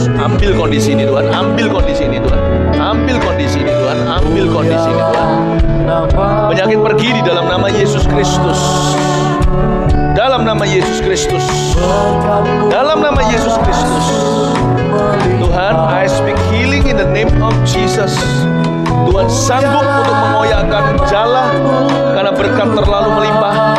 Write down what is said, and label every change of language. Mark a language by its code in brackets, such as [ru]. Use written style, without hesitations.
[id] Ambil kondisi ini Tuhan, ambil kondisi ini Tuhan, ambil kondisi ini Tuhan, ambil kondisi ini Tuhan. Penyakit pergi di dalam nama Yesus Kristus. Dalam nama Yesus Kristus. Dalam nama Yesus Kristus. [en] Tuhan, I speak healing in the name of Jesus. [id] Tuhan sanggup untuk mengoyakkan jala karena berkat terlalu melimpah.